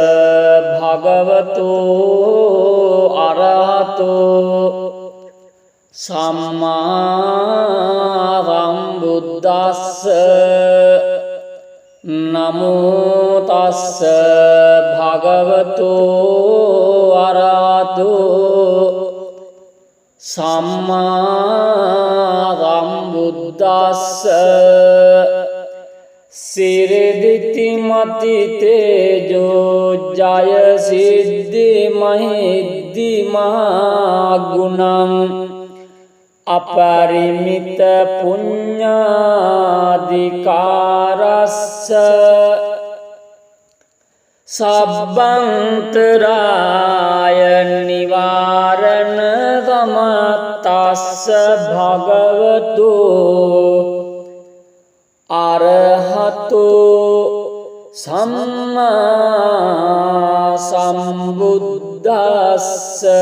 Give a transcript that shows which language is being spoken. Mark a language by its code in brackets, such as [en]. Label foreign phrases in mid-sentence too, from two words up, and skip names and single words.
[pi] භගවතෝ අරහතෝ සම්මා සම්බුද්දස්ස නමෝ තස්ස භගවතෝ අරහතෝ සම්මා සම්බුද්දස්ස සිරදිති මති තේජෝ ජය සිද්ධි මහිද්දි මහා ගුණං අපරිමිත පුඤ්ඤාධිකාරස්ස සබ්බන්තරාය නිවාරණ සමත්තස්ස භගවතු අරහතෝ සම්මා සම්බුද්දස්ස